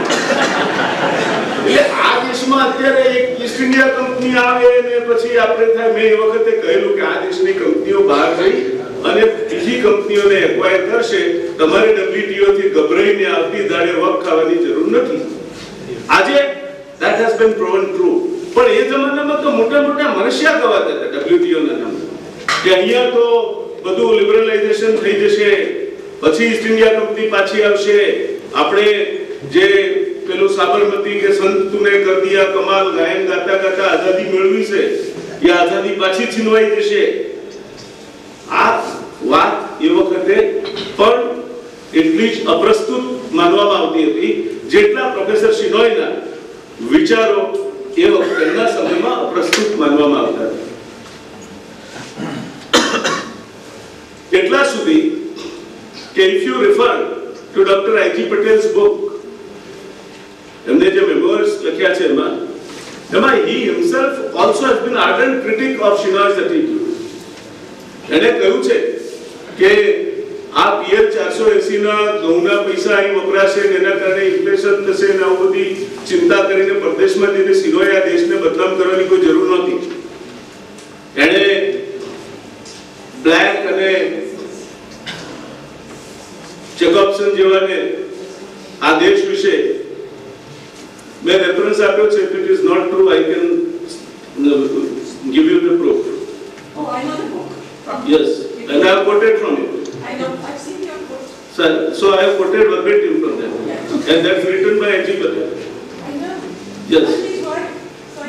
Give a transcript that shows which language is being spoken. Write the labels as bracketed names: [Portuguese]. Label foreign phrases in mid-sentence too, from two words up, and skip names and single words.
[Gujarati] એટલે આ દેશમાં અત્યારે એક ઈસ્ટ ઇન્ડિયા કંપની આવે ને પછી આપણે થાય. મેં એ વખતે કહેલું કે આ દેશની કંપનીઓ બહાર જઈ અને બીજી કંપનીઓને એક્વાયર કરશે. તમારે WTO થી ગભરાઈને આવતી દાડે વખ ખાવાની જરૂર નથી. [English] આજે that has been proven true. [Gujarati] પણ એ જમાનામાં તો મોટા મોટા મનુષ્ય ગવાતા હતા WTO ના નામે કે અહીંયા તો બધું લિબરલાઇઝેશન થઈ જશે, પછી ઈસ્ટ ઇન્ડિયા કંપની પાછી આવશે, આપણે જે પેલું [Hindi] साबरमती के संत तूने कर दिया कमाल [Gujarati] ગાયન ગાતા ગાતા આઝાદી મેળવી છે એ આઝાદી પાછી છીનવાઈ જશે. આ વાત એ વખતે પણ એટલી જ અપ્રસ્તુત માનવામાં આવતી હતી જેટલા પ્રોફેસર શિનોયના વિચારો એ વખતના સમયમાં અપ્રસ્તુત માનવામાં આવતા હતા. એટલા સુધી કે [English] if you refer to Dr. I.G. Patel's book, [Gujarati] એમને જે મેમોર્સ લખ્યા છે એમાં [English] he himself also has been ardent critic of Shinoy's attitude. [Gujarati] એને કહ્યું છે કે આ PL 480 ના ઘઉંના પૈસા અહીં વપરાશે ને એના કારણે ઇન્ફ્લેશન થશે ને આવું બધી ચિંતા કરીને પરદેશમાં જઈને શિનોય આ દેશને બદનામ કરવાની કોઈ જરૂર નહોતી. એણે બ્લેક અને જેકોબ્સન જેવાને આ દેશ વિશે મેં રેફરન્સ આપ્યો છે. [English] if it is not true I can give you the proof. Oh, I know the book. Yes, and I have quoted from it. I know, I've seen your book. Sir, so I have quoted verbatim from them. Yeah. And that's written by I.G. Patel. I know. Yes. Sorry.